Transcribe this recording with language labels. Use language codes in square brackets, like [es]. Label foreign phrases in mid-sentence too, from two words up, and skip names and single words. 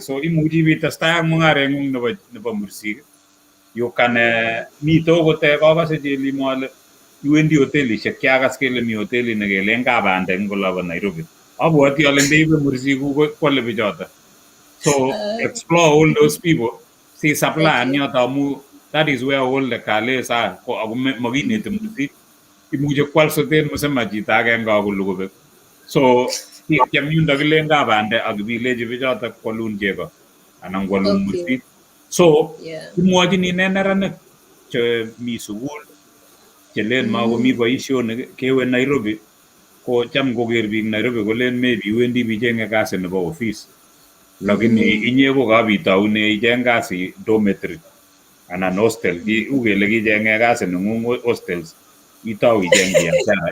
[kln] So imuchi bitestai ak mung'areng'ung nebo mursik. You can mito kote kokase Jelimo ale iwendi hotelishek kiakas kele mi hotelit nekele eng Kabande eng olabo Nairobi. Abwoti ale ndeibe mursik kwale bichoto. [en] So explore all those people. See supply yoto amu that is where all the kales are. [kln] Ako makineti mursik. Imuche kwal soten musema chito agenge akolugobek. So kiam yundo kile eng Kabande akibilechi bichoto kwalun chego anan kwalun mursik. So imwochini neranik che mi sukul chelen makomi boisionik kewe Nairobi ko cham koker biik Nairobi kolen maybe iwendi bichenge kasi nebo office lakini inye ko kabitaune icheng kasi dormitory anan hostel ukele kichenge kasi neng'ung hostels itau icheng biashara.